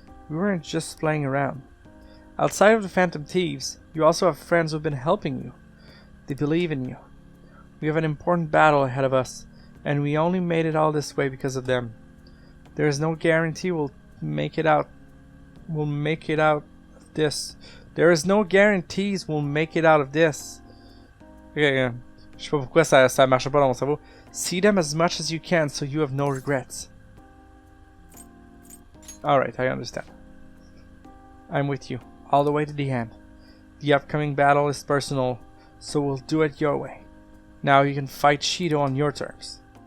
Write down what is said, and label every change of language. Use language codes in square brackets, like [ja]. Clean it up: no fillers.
[en] We weren't just playing around. Outside of the Phantom Thieves, you also have friends who've been helping you. They believe in you. We have an important battle ahead of us, and we only made it all this way because of them. There is no guarantee we'll make it out. We'll make it out of this. There is no guarantees we'll make it out of this. [fr] Okay, je sais pas pourquoi ça marche pas dans mon cerveau. [en] See them as much as you can so you have no regrets. Alright, I understand. I'm with you, all the way to the end. The upcoming battle is personal, so we'll do it your way. Now you can fight Shido on your terms.